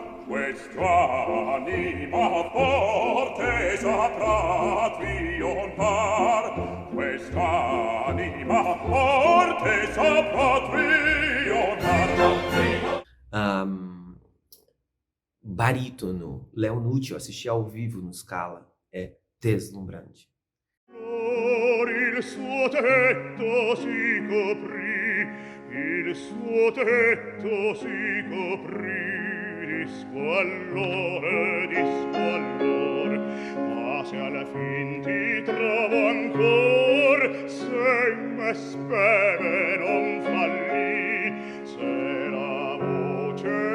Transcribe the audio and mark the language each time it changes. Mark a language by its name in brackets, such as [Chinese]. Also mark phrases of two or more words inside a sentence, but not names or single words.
[Italian] quest'anima forte saprà trionfar, quest'anima forte saprà trionfar. [Portuguese] Barítono, Léo Nucci, eu assisti ao vivo no Scala, é deslumbrante. [Italian] Il suo tetto si coprì, il suo tetto si coprì di squallore, ma se alla fin ti trovo ancor, se me speme non fallì, se la voce